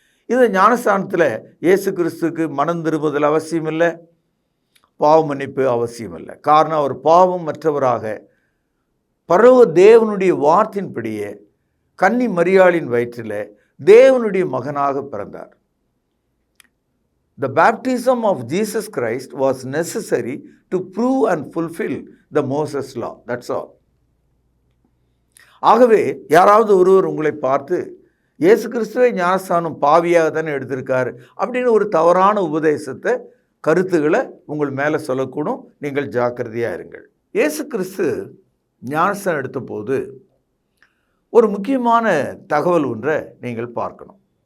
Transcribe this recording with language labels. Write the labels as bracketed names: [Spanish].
[Tamil] இந்த ஞானஸ்தானத்தில் இயேசு கிறிஸ்துக்கு மனம் திரும்புதல் அவசியம் இல்லை, பாவ மன்னிப்பு அவசியம் இல்லை. காரணம், அவர் பாவம் மற்றவராக பரவ தேவனுடைய வார்த்தையின்படியே கன்னி மரியாளின் வயிற்றில் தேவனுடைய மகனாக பிறந்தார். [English] The baptism of Jesus Christ was necessary to prove and fulfill the Moses law. That's all. [Tamil] ஆகவே யாராவது ஒருவர் உங்களை பார்த்து இயேசு கிறிஸ்துவை ஞானஸ்தானம் பாவியாக தானே எடுத்திருக்காரு அப்படின்னு ஒரு தவறான உபதேசத்தை, கருத்துக்களை உங்கள் மேலே சொல்லக்கூடும். நீங்கள் ஜாக்கிரதையாக இருங்கள். இயேசு கிறிஸ்து ஞானஸ்தானம் எடுத்த போது ஒரு முக்கியமான தகவல் ஒன்றை நீங்கள் பார்க்கணும்.